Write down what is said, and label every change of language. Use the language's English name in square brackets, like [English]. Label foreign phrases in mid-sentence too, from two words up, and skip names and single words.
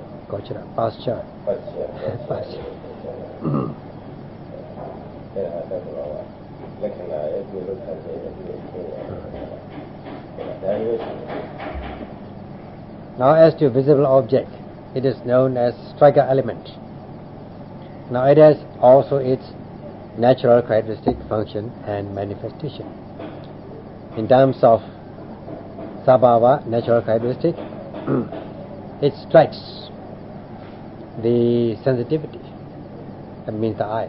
[English] Gochara, pasture. Pasture. [Burmese] အဲ့ဒါတော့လက္ခဏာရဲ့ဒီလိုခံနေတယ်ဒီလိုဖြစ်နေတယ် [English] Now as to visible object, it is known as striker element. Now it has also its natural characteristic, function and manifestation. In terms of sabhava, natural characteristic, it strikes the sensitivity, that means the eye.